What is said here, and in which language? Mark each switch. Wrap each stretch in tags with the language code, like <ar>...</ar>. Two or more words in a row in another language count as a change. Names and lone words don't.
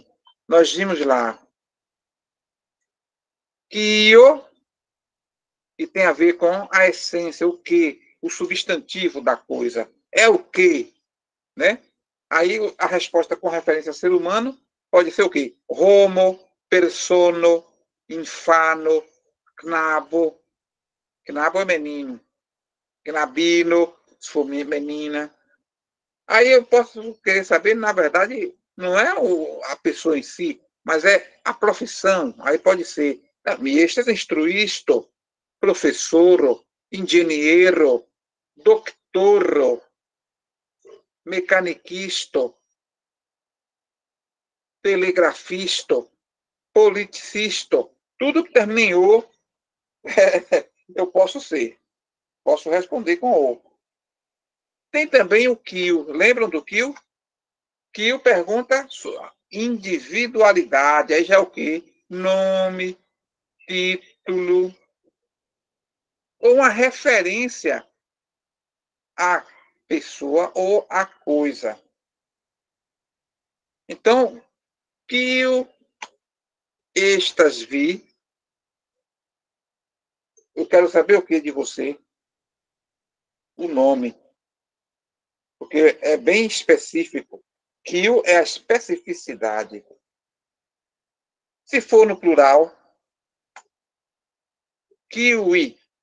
<pt>Nós vimos lá kio, que tem a ver com a essência, o que, o substantivo da coisa. É o que, né? Aí a resposta com referência a ser humano pode ser o quê?</pt> <eo>Homo, persono, infano, knabo.</eo> <pt>Knabo é menino. Knabino, se for menina. Aí eu posso querer saber, na verdade, não é a pessoa em si, mas é a profissão. Aí pode ser,</pt> <eo>mi estás instruisto,</eo> <pt>professor, engenheiro, doctor, mecaniquisto, telegrafisto, politicista, tudo que termina em O, eu posso ser. Posso responder com O. Tem também o Kio. Lembram do Kio? Kio pergunta sua individualidade. Aí já é o quê? Nome, título, ou uma referência à pessoa ou à coisa. Então,</pt> <eo>Kio estas vi.</eo> <pt>Eu quero saber o que de você? O nome. Porque é bem específico. Kio é a especificidade. Se for no plural, kiwi.</pt>